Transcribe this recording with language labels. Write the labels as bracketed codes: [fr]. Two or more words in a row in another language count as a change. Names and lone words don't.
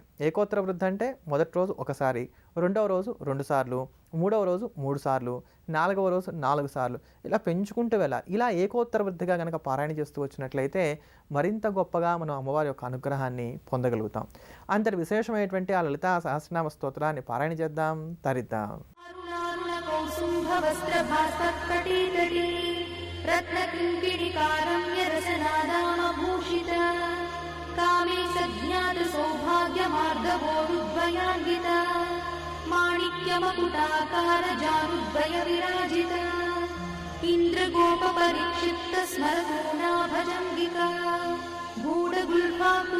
[te] ఏకోత్తర వృద్ధి అంటే మొదటి రోజు ఒకసారి, రెండవ రోజు 2 సార్లు, మూడవ రోజు 3 సార్లు, 4వ రోజు 4 సార్లు, ఇలా పెంచుకుంటూ వెళ్ళాలి. ఇలా ఏకోత్తర వృద్ధిగా కనుక పారాయణ చేస్తూ వచ్చినట్లయితే మరింత గొప్పగా మనం అమ్మవారి యొక్క అనుగ్రహాన్ని పొందగలుగుతాం. అంతటి విశేషమైనటువంటి ఆ లలితా సహస్రనామ స్తోత్రాన్ని పారాయణ చేద్దాం, తరిద్దాం. [sa] रत्नकिङ्किणिकारम्यरसनादामभूषिता कामे सज्ञात सौभाग्यमार्गवोरुद्वयान्विता माणिक्यमकुटाकार जानुद्वय विराजिता इन्द्रगोपपरिक्षिप्त स्मरपूर्णा भजङ्गिका गूढगुल्फा